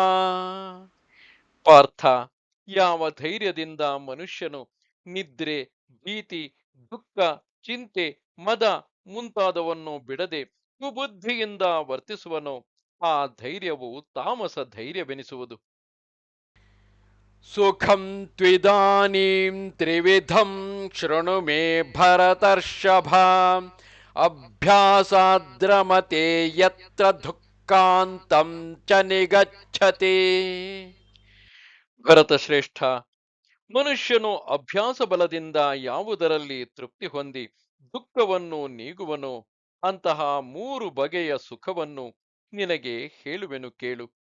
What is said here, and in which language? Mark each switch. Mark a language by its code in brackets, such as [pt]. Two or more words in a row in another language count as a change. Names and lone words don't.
[kn] ಪಾರ್ಥ, ಯಾವ ಧೈರ್ಯದಿಂದ ಮನುಷ್ಯನು ನಿದ್ರೆ, ಭೀತಿ, ದುಃಖ, ಚಿಂತೆ, ಮದ ಮುಂತಾದವನ್ನು ಬಿಡದೆ ಕುಬುದ್ಧಿಯಿಂದ ವರ್ತಿಸುವನೋ ಆ ಧೈರ್ಯವು ತಾಮಸ ಧೈರ್ಯವೆನಿಸುವುದು. [sa] ಸುಖಂ ತ್ವಿದಾನೀಂ ತ್ರಿವಿಧಂ ಶೃಣು ಮೇ ಭರತರ್ಷಭ ಅಭ್ಯಾಸಾದ್ರಮತೆ ಯತ್ರ ದುಃಖಾಂತಂ ಚ ನಿಗಚ್ಚತಿ. [kn] ಭರತ ಶ್ರೇಷ್ಠ, ಮನುಷ್ಯನು ಅಭ್ಯಾಸ ಬಲದಿಂದ ಯಾವುದರಲ್ಲಿ ತೃಪ್ತಿ ಹೊಂದಿ ದುಃಖವನ್ನು ನೀಗುವನೋ ಅಂತಹ ಮೂರು ಬಗೆಯ ಸುಖವನ್ನು ನಿನಗೆ ಹೇಳುವೆನು ಕೇಳು.